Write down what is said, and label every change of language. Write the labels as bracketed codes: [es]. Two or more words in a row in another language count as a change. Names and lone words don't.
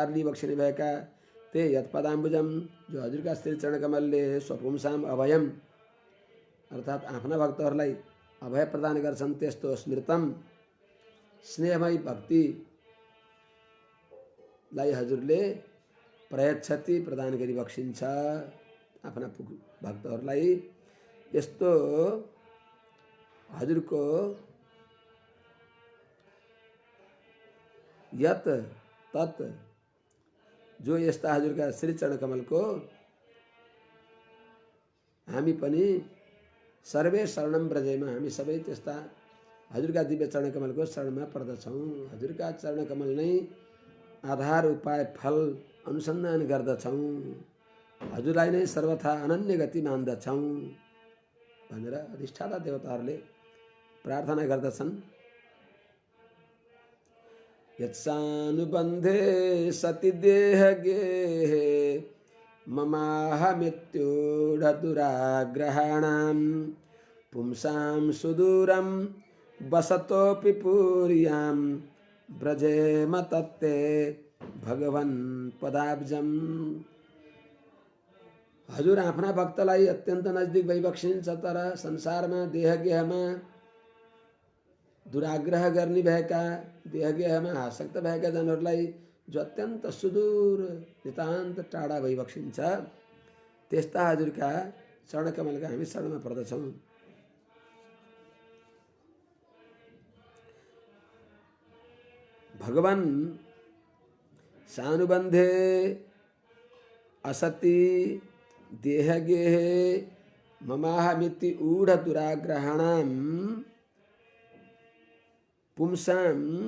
[ne] लिइबक्सिने भएका ते यत्पदाम्बुजम, जो हजुरका श्री चरण कमलले [sa] स्वपुंसाम अभयम [ne] अर्थात् आफ्ना भक्तहरूलाई अभय प्रदान गर्छन्, त्यस्तो स्मृतम स्नेहमयी भक्तिलाई हजुरले प्रयच्छति प्रदान गरिबक्सिन्छ आफ्ना भक्तहरूलाई। यस्तो हजुरको यत तत्, जो यस्ता हजुरका श्री चरण कमलको हामी पनि [sa] सर्वे शरणम व्रजेमा, [ne] हामी सबै त्यस्ता हजुरका दिव्य चरण कमलको शरणमा पर्दछौँ। हजुरका चरण कमल नै आधार उपाय फल अनुसन्धान गर्दछौँ, हजुरलाई नै सर्वथा अनन्य गति मान्दछौँ भनेर अधिष्ठाता देवताहरूले प्रार्थना गर्दछन्। [sa] यत्सानुबन्धे सति देहगेहे ममाहमित्यूढदुराग्रहाणां पुंसां सुदूरं वसतोऽपि पूर्यां व्रजेम तत्ते भगवन् पदाब्जम। [ne] हजुर आफ्ना भक्तलाई अत्यन्त नजदिक भइबक्सिन्छ, तर संसारमा देहगेहमा दुराग्रह गर्ने भएका, देहगेहमा आसक्त भएका जनहरूलाई जो अत्यन्त सुदूर नितान्त टाढा भइबक्सिन्छ, त्यस्ता हजुरका चरण कमलका हामी शरणमा पर्दछौँ। [sa] भगवान सानुबन्धे असति देहगेहे ममाहमिति ऊढ़ दुराग्रहाणाम पुंसाम